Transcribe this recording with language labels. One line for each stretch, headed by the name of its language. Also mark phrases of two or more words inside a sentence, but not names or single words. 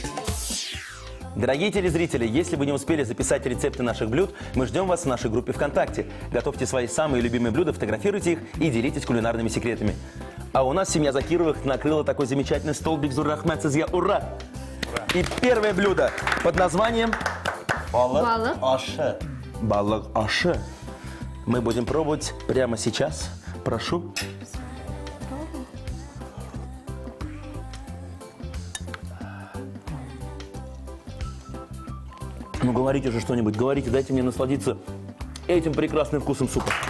Russian: Дорогие телезрители, если вы не успели записать рецепты наших блюд, мы ждем вас в нашей группе ВКонтакте. Готовьте свои самые любимые блюда, фотографируйте их и делитесь кулинарными секретами. А у нас семья Закировых накрыла такой замечательный стол.
Tatar: Бигзур Рахмат Сизья. Ура!
Russian: И первое блюдо под названием
Tatar: Балык. Аша. балык ашы.
Russian: Мы будем пробовать прямо сейчас. Прошу. Ну говорите же что-нибудь, говорите, дайте мне насладиться этим прекрасным вкусом супа.